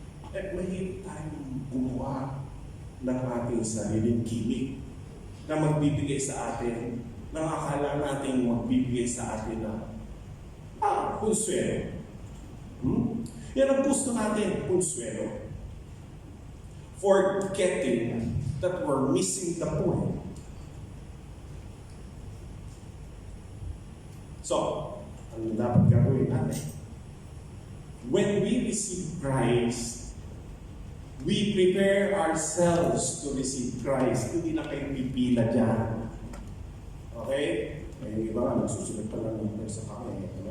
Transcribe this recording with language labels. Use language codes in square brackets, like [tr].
[tl] At mahirap tayong gumawa ng ating sariling gimmick na magbibigay sa atin, na akala natin magbibigay sa atin na konsuelo. Yan ang gusto natin, konsuelo. [en] Forgetting that we're missing the point. [tl] So, ano dapat gagawin natin? [en] When we receive Christ, we prepare ourselves to receive Christ. [tl] Hindi na kayo pipila dyan. Okay? May iba nga, nagsusunod pa lang ng sa kanya.